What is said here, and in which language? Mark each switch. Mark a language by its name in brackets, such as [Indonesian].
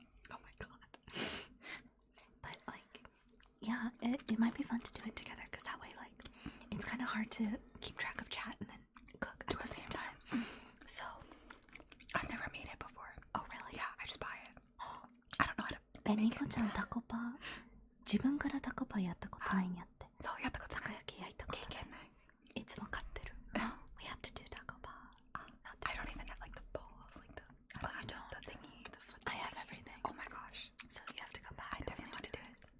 [English] Oh my god. But like, yeah, it might be fun to do it together because that way, like, it's kind of hard to keep track of chat and then cook at the same time. So, I've never made it before. oh really? Yeah, I just buy it. I don't know how to. [Japanese] ニコちゃんタコパ自分からタコパやったことないんやって。そうやったことない。たこ焼き焼いたことない。経験ない。いつも買ってる。 [English] We have to do taco bar. I don't even have like the balls, like the. Oh, you don't? The thingy, the foot. I have everything. Oh my gosh. So you have to come back. I definitely want to do it.